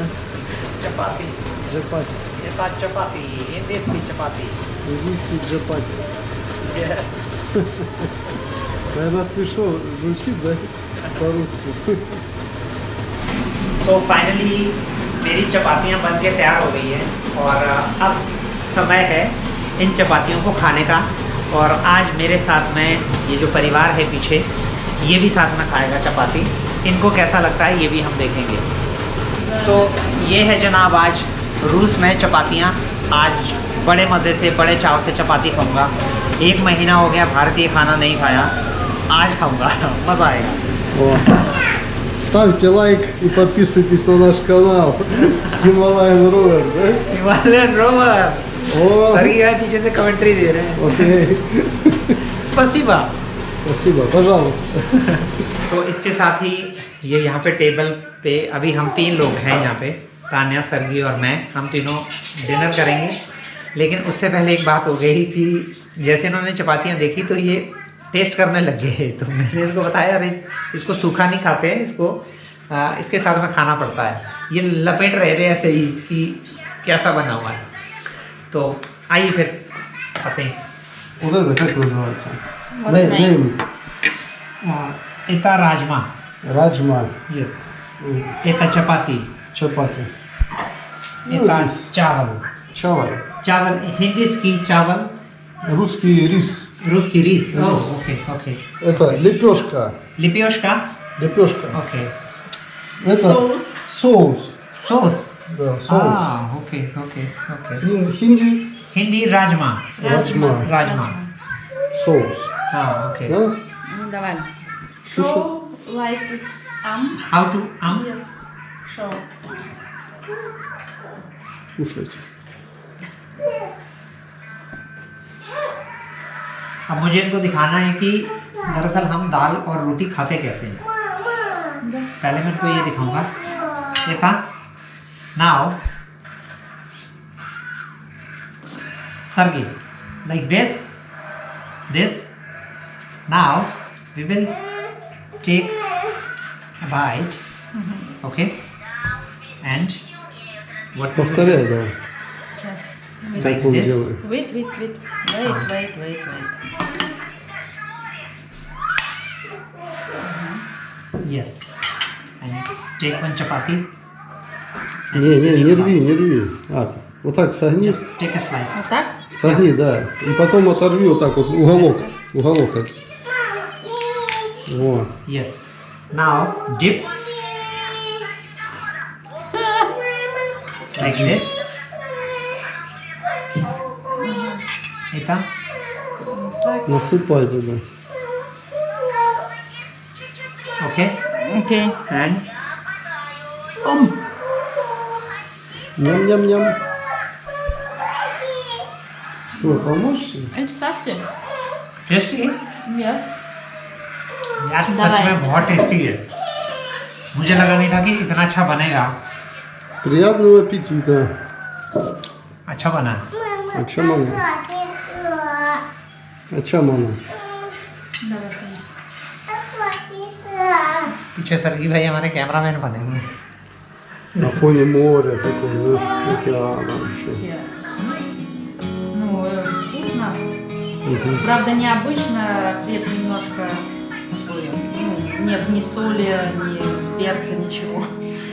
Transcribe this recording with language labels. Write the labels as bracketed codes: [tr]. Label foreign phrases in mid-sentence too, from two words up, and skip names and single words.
[hi] चपाती, [ru] Джапати. [hi] ये बात चपाती, ये देश की चपाती। [ru] Индийский джапати. [en] Yes. [ru] Наверное, смешно звучит, да? По-русски. [hi] तो फाइनली मेरी चपातियाँ बन के तैयार हो गई हैं, और अब समय है इन चपातियों को खाने का। और आज मेरे साथ में ये जो परिवार है पीछे, ये भी साथ में खाएगा चपाती। इनको कैसा लगता है ये भी हम देखेंगे। तो ये है जनाब आज रूस में चपातियाँ। आज बड़े मज़े से बड़े चाव से चपाती खाऊंगा। 1 महीना हो गया भारतीय खाना नहीं खाया, आज खाऊंगा, मज़ा आएगा। О. [ru] Ставьте лайк и подписывайтесь на наш канал. Himalayan Rover, да? [hi] हिमालयन रोवर О, सर ये पीछे से कमेंट्री दे रहे हैं। [ru] окей. स्पसीबा। Спасибо, пожалуйста. [hi] तो इसके साथ ही ये यहाँ पे टेबल पे अभी हम 3 लोग हैं यहाँ पे, तान्या, सरगी और मैं। हम तीनों डिनर करेंगे। लेकिन उससे पहले एक बात हो गई कि जैसे इन्होंने चपातियाँ देखी तो ये टेस्ट करने लग गए। तो मैंने इनको बताया अरे इसको सूखा नहीं खाते हैं, इसको इसके साथ में खाना पड़ता है। ये लपेट रहे थे ऐसे ही कि कैसा बना हुआ है। तो आइए फिर खाते हैं। [ru] Вот это как называется? [en] What's the name? [ru] Это раджма, Раджма. ये Это чапати, Чапати. Это чавал. Чавай. [hi] चावल हिंदी की चावल, [ru] Русский рис. [hi] रूस की रीस। [en] okay okay. [ru] Это лепешка. लिपियोशका। Лепешка. [en] ओके। [ru] Это соус. सॉस। Да, соус. [en] okay okay okay. [ru] Хинди. [hi] हिंदी राजमा। [ru] Раджма. [hi] राजमा। [ru] Соус. [hi] हाँ ओके। [ru] Да? Ну, давай. Слушай. [en] Show like it's how to Yes. Show. [ru] Слушайте. [hi] अब मुझे इनको दिखाना है कि दरअसल हम दाल और रोटी खाते कैसे हैं। पहले मैं इनको ये दिखाऊंगा। ये था [en] now Sergey like this now we will take a bite, okay, and what we will [ru] Повторяй, [en] do, [ru] давай. Сейчас. Как он делает. [en] Wait. Wait. yes, and take one chapati, [ru] Не рви. А, вот так согни. [en] just take a slice. [ru] Вот так? Согни, да. И потом оторви вот так вот уголок. Вот. [en] Yes, now dip like this. [ru] Это Насыпай туда. [en] okay, [ru] Окей. [en] and Ням-ням-ням. [ru] Что, поможешь? [en] It's tasty. tasty. Yes. [hi] यार सच दवाई। में बहुत टेस्टी है। मुझे लगा नहीं था कि इतना अच्छा बनेगा। [ru] Приятного аппетита. [hi] अच्छा बना है। [ru] А чем она? А чем она? Давай, Фаис. [hi] पीछे सरगी भाई हमारे कैमरामैन बने हुए हैं। [ru] На фоне моря такого, океана вообще. Ну, вкусно. Мгм. Правда, необычно. Хлеб немножко такой, ну, нет ни соли, ни перца, ничего.